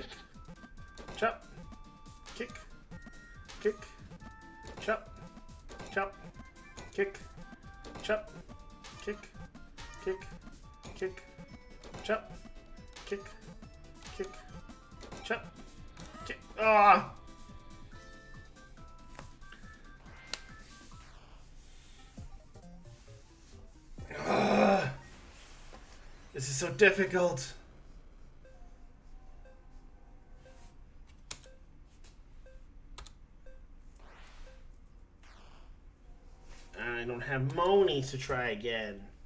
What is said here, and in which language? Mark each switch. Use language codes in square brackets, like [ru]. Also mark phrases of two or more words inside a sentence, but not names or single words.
[en] Chop, kick, kick, chop, chop, kick, chop, kick, kick, kick, chop, kick, kick, chop, kick. Ah! This is so difficult. I don't have Moni to try again.